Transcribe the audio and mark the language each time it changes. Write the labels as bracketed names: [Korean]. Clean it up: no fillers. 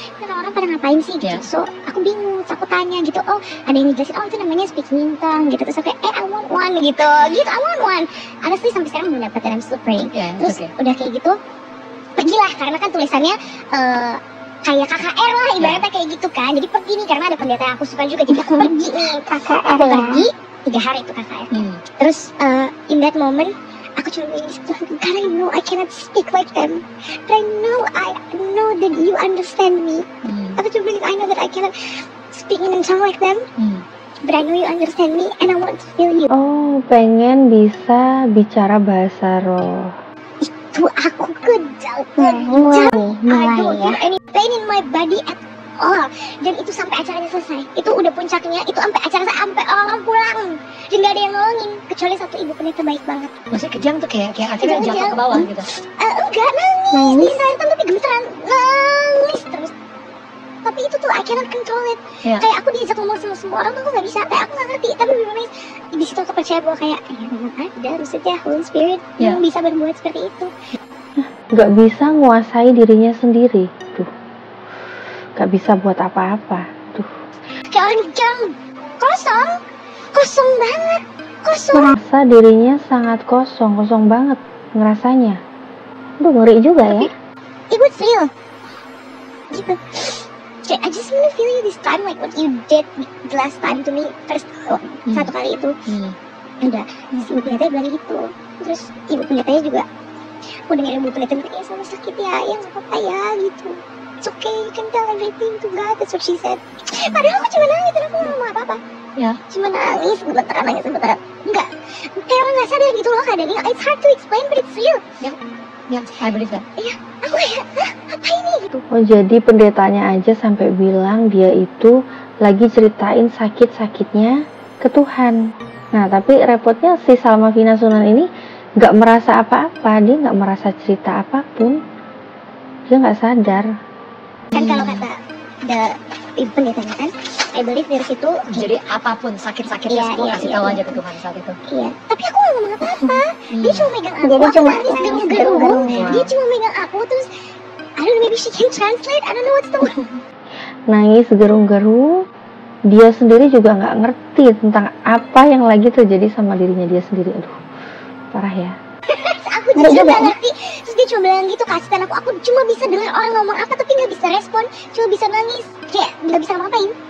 [Indonesian] Orang pada ngapain sih gitu, so aku bingung, so aku tanya gitu, oh ada yang ngejelasin, oh itu namanya [English] speaking in tongue [Indonesian] gitu, terus aku kayak, [English] I want one [Indonesian] gitu, I want one. [English] Honestly [Indonesian] sampai sekarang belum dapat, dan [English] I'm still praying. [Indonesian] Terus udah kayak gitu, pergilah, karena kan tulisannya kayak KKR lah ibaratnya kayak gitu kan, jadi pergi nih karena ada pendeta yang aku suka juga, jadi aku pergi nih KKR, aku pergi 3 hari itu KKR. Terus [English] in that moment [Indonesian] aku cuma bilang, [English] God, I know I cannot speak like them, but I know that you understand me. [Indonesian] Aku cuma bilang, [English] I know that I cannot speak in tongue like them, but I know you understand me and I want to feel you. [Indonesian] Oh, pengen bisa bicara bahasa roh. Itu aku kejam. [English] I don't feel any pain in my body at all. [Indonesian] Dan itu sampai acaranya selesai. Itu udah puncaknya. Itu sampai acara sampai orang pulang. Dan gak ada yang nolongin kecuali satu ibu pendeta baik banget. Maksudnya kejang tuh kayak akhirnya jatuh ke bawah gitu. Enggak, nangis. Di saat tapi gemeteran. Nangis terus. Tapi itu tuh [English] I cannot control it. [Indonesian] Kayak aku diajak ngomong sama semua orang tuh aku gak bisa. Kayak aku gak ngerti. Tapi bener-bener di situ aku percaya bahwa kayak ya memang ada maksudnya Holy Spirit yang bisa berbuat seperti itu. Gak bisa nguasai dirinya sendiri. Tuh, gak bisa buat apa-apa. Tuh, kayak orang jam kosong banget, kosong. Merasa dirinya sangat kosong banget ngerasanya. Aduh, ngeri juga ya. [English] It was real gitu. I just want to feel you this time, like what you did the last time to me first. [Indonesian] Satu kali itu udah si ibu pendeta bilang gitu. Terus ibu pendetanya juga udah dengerin ibu pendeta bilang, sama sakit ya, yang gak apa-apa ya gitu. [English] It's okay, you can tell everything to God. That's what she said. [Indonesian] Padahal aku cuma nangis dan aku gak ngomong apa-apa. Cuma nangis, gemeteran, nangis gemeteran. Enggak, kayak orang gak sadar gitu loh keadaannya. [English] It's hard to explain but it's real. I believe that. [Indonesian] Iya, aku kayak, apa ini gitu. Oh, jadi pendetanya aja sampai bilang dia itu lagi ceritain sakit-sakitnya ke Tuhan. Nah, tapi repotnya si Salma Finasunan ini gak merasa apa-apa. Dia gak merasa cerita apapun. Dia gak sadar. Kan kalau kata ibu pendetanya kan, [English] I believe [Indonesian] dari situ. Jadi apapun sakit-sakitnya semua kasih tahu aja ke Tuhan saat itu. Iya, tapi aku gak ngomong apa-apa. Dia cuma megang aku. Jadi cuma nangis gerung-gerung. Dia cuma megang aku terus, [English] I don't know, maybe she can translate. I don't know what's the word. [Indonesian] Nangis gerung-gerung. Dia sendiri juga gak ngerti tentang apa yang lagi terjadi sama dirinya dia sendiri. Aduh, parah ya. Aku juga gak ngerti. Terus dia cuma bilang gitu, kasihan aku cuma bisa dengar orang ngomong apa tapi gak bisa respon, cuma bisa nangis, kayak gak bisa ngapain.